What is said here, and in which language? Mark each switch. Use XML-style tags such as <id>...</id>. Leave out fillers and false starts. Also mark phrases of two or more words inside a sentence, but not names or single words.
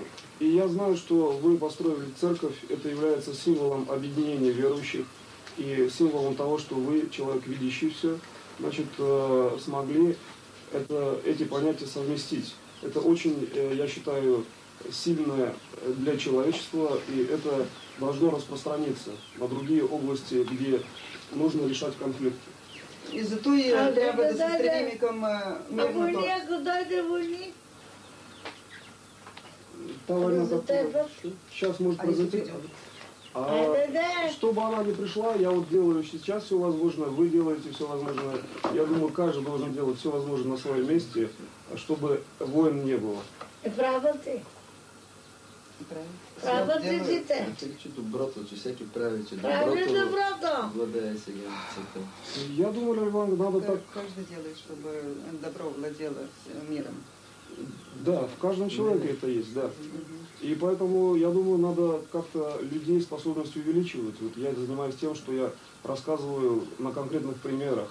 <ru>И я знаю, что вы построили церковь, это является символом объединения верующих и символом того, что вы, человек, видящий все, значит, смогли эти понятия совместить. Это очень, я считаю, сильное для человечества, и это должно распространиться на другие области, где нужно решать конфликты.</ru> <bg>И зато и трябва да се стремим към мирното. Ако някой дойде войни, Та война,</bg> <ru>сейчас может произойти. Чтобы она не пришла, я вот делаю сейчас все возможное, вы делаете все возможное. Я думаю, каждый должен делать все возможное на своем месте, чтобы войн не было.</ru> <bg>е права ти. Права ти дите. Че доброто, че всеки прави, че Прави доброто доброто. владее сега света.</bg> <ru>Я думаю, Иван, надо так... Каждый делает, чтобы добро владело миром. Да, в каждом человеке это есть, да. И поэтому, я думаю, надо как-то людей способность увеличивать. Вот я занимаюсь тем, что я рассказываю на конкретных примерах.</ru>